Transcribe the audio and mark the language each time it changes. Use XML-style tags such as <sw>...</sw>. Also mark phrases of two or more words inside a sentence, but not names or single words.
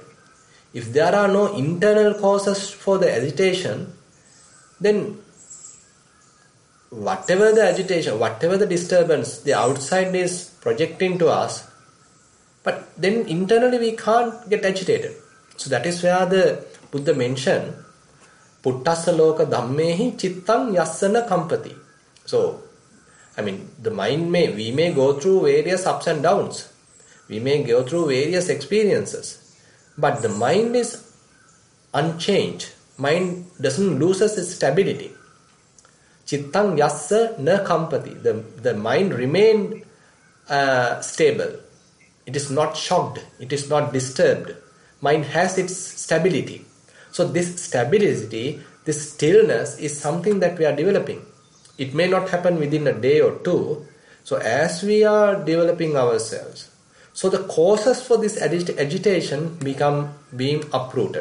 <en>If there are no internal causes for the agitation, then whatever the agitation, whatever the disturbance, the outside is projecting to us, but then internally we can't get agitated. So that is where the Buddha mentioned,</en> <pi>Puttassa loka dhammehi chittang yassana kampati.</pi> <en>So, the mind we may go through various ups and downs. We may go through various experiences. But the mind is unchanged. Mind doesn't lose its stability.</en> <pi>Chittang yassa na kampati.</pi> <en>The mind remained stable. It is not shocked. It is not disturbed. Mind has its stability. So this stability, this stillness is something that we are developing. It may not happen within a day or two. So as we are developing ourselves, so the causes for this agitation become being uprooted.</en>